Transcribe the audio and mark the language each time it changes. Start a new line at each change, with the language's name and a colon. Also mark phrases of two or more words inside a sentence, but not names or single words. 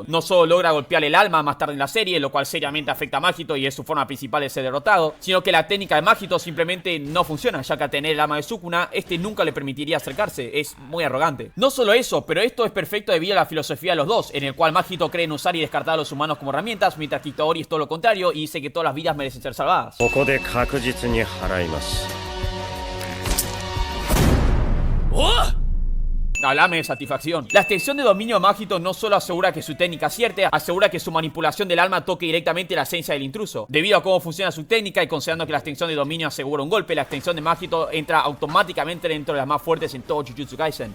Spanish: No solo logra golpearle el alma más tarde en la serie, lo cual seriamente afecta a Majito y es su forma principal de ser derrotado, sino que la técnica de Majito simplemente no funciona, ya que al tener el alma de Sukuna, este nunca le permitiría acercarse. Es muy arrogante. No solo eso, pero esto es perfecto debido a la filosofía de los dos, en el cual Majito cree en usar y descartar a los humanos como herramientas, mientras que Itadori es todo lo contrario y dice que todas las vidas merecen ser salvadas.
Japanese: ここで確実に払います。
Spanish: Hablame de satisfacción. La extensión de dominio mágico no solo asegura que su técnica acierte, asegura que su manipulación del alma toque directamente la esencia del intruso. Debido a cómo funciona su técnica y considerando que la extensión de dominio asegura un golpe, la extensión de mágico entra automáticamente dentro de las más fuertes en todo Jujutsu Kaisen.